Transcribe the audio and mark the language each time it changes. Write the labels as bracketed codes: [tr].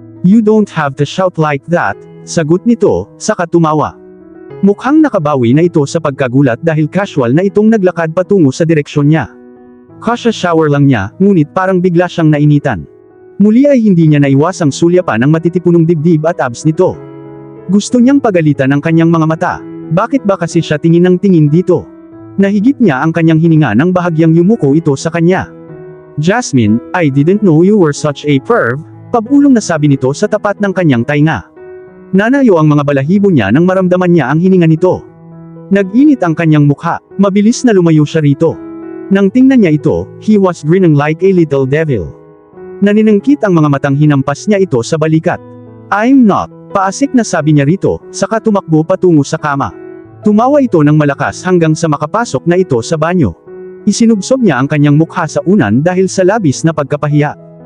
[en] You don't have to shout like that, [tl] sagot nito, saka tumawa. Mukhang nakabawi na ito sa pagkagulat dahil casual na itong naglakad patungo sa direksyon niya. Kasha-shower lang niya, ngunit parang bigla siyang nainitan. Muli ay hindi niya naiwasang sulyapan ang matitipunong dibdib at abs nito. Gusto niyang pagalitan ang kanyang mga mata. Bakit ba kasi siya tingin ng tingin dito? Nahigit niya ang kanyang hininga nang bahagyang yumuko ito sa kanya. Jasmine, [en] I didn't know you were such a perv, [tl] pabulong na sabi nito sa tapat ng kanyang tainga. Nanayo ang mga balahibo niya nang maramdaman niya ang hininga nito. Nag-init ang kanyang mukha, mabilis na lumayo siya rito. Nang tingnan niya ito, [en] he was grinning like a little devil. [tl] Naniningkit ang mga matang hinampas niya ito sa balikat. [en] I'm not, [tl] paasik na sabi niya rito, saka tumakbo patungo sa kama. Tumawa ito ng malakas hanggang sa makapasok na ito sa banyo. Isinubsob niya ang kanyang mukha sa unan dahil sa labis na pagkapahiya.